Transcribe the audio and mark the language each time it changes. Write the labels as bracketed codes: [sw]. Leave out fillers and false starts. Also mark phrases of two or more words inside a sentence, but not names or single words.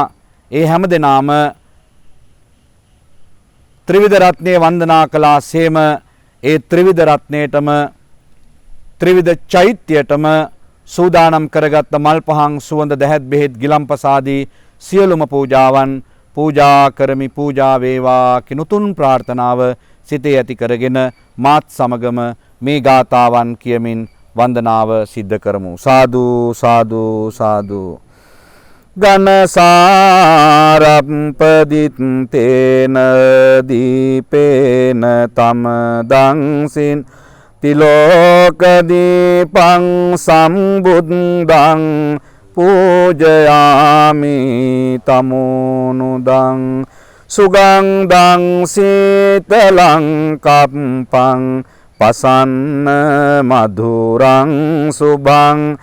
[si] ඒ හැම දෙනාම ත්‍රිවිධ රත්නය වන්දනා කළා සේම ඒ ත්‍රිවිධ රත්නයටම ත්‍රිවිධ චෛත්‍යයටම සූදානම් කරගත්ත මල් පහන් සුවඳ දැහැත් බෙහෙත් ගිලම්පසාදී සියලුම පූජාවන් පූජා කරමි පූජා වේවා කිනුතුන් ප්‍රාර්ථනාව සිතේ ඇති කරගෙන මාත් සමගම මේ ගාථාවන් කියමින් වන්දනාව සිද්ධ කරමු. සාදු සාදු සාදු. [pi] ගනසාරප්පදිත්තේන දීපේන තම දංසින් තිලෝකදීපං සම්බුද්ධං පූජයාමි තමුනුදං සුගන්ධං සීතලං කප්පං පසන්න මధుරං සුභං